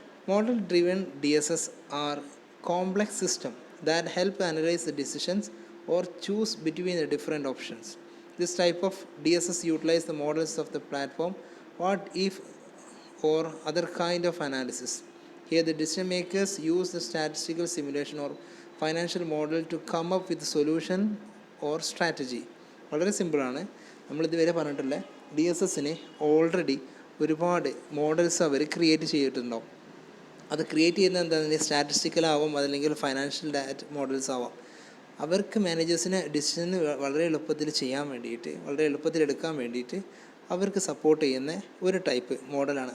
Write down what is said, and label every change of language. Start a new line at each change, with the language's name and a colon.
English: Model driven D S S are complex system that help analyse the decisions or choose between the different options. This type of D S S utilise the models of the platform what if or other kind of analysis. Here the decision makers use the statistical simulation or financial model to come up with a solution or strategy.
Malayalam: വളരെ സിമ്പിളാണ്. നമ്മളിതുവരെ പറഞ്ഞിട്ടുള്ള D S എസിന് already ഒരുപാട് models അവർ create ചെയ്തിട്ടുണ്ടാവും. അത് create ചെയ്യുന്നത് എന്താണെന്ന് സ്റ്റാറ്റിസ്റ്റിക്കലാവാം, അതല്ലെങ്കിൽ ഫൈനാൻഷ്യൽ മോഡൽസ് ആവാം. അവർക്ക് മാനേജേഴ്സിനെ ഡിസിഷൻ വളരെ എളുപ്പത്തിൽ ചെയ്യാൻ വേണ്ടിയിട്ട്, വളരെ എളുപ്പത്തിൽ എടുക്കാൻ വേണ്ടിയിട്ട് അവർക്ക് സപ്പോർട്ട് ചെയ്യുന്ന ഒരു ടൈപ്പ് മോഡലാണ്.